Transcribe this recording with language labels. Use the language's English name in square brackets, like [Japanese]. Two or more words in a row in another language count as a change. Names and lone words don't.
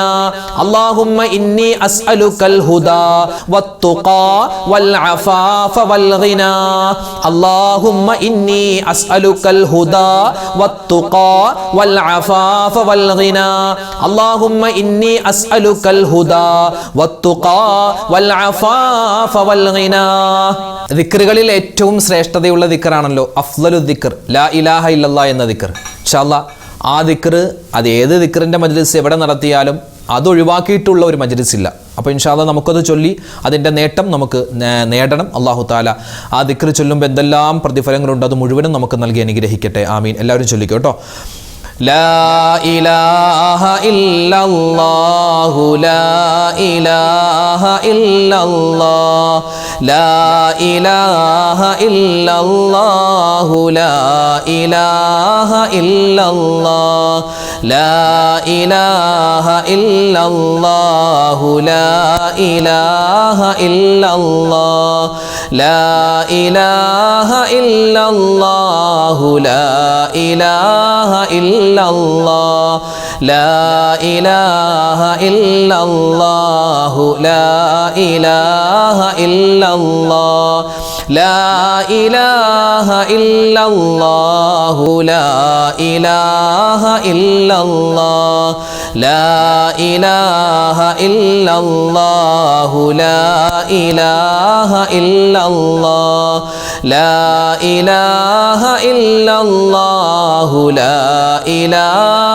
[Arabic] اللهم إني أسألك الهدى والتقى والعفاف والغنى. اللهم إني أسألك الهدى والتقى والعفاف والغنى. اللهم إني أسألك الهدى والتقى والعفاف والغنى. [Malayalam] ദിക്റുകളിൽ ഏറ്റവും ശ്രേഷ്ഠതയുള്ള ദിക്റാണല്ലോ [Arabic] أفضل ذكر, لا إله إلا الله [Malayalam] എന്ന ദിക്ർ. [Arabic] إن شاء الله [Malayalam] ആ ദിക്ർ, അത് ഏത് ദിക്റിൻ്റെ മജ്ലിസ് എവിടെ നടത്തിയാലും അതൊഴിവാക്കിയിട്ടുള്ള ഒരു മജ്ലിസ് ഇല്ല. അപ്പോൾ [Arabic] إن شاء الله [Malayalam] നമുക്കത് ചൊല്ലി അതിൻ്റെ നേട്ടം നമുക്ക് നേടണം. [Arabic] الله تعالى [Malayalam] ആ ദിക്ർ ചൊല്ലുമ്പോൾ എന്തെല്ലാം പ്രതിഫലങ്ങളുണ്ട് അത് മുഴുവനും നമുക്ക് നൽകി അനുഗ്രഹിക്കട്ടെ. ആമീൻ. എല്ലാവരും ചൊല്ലിക്കോ കേട്ടോ. [Arabic] لا إله إلا الله لا إله إلا الله لا إله إلا الله لا إله إلا الله لا إله إلا الله لا إله إلا الله لا إله إلا الله لا إله إلا الله لا إله إلا الله لا إله إلا الله لا إله إلا الله لا إله إلا الله لا إله إلا الله لا إله إلا الله لا إله إلا الله لا إله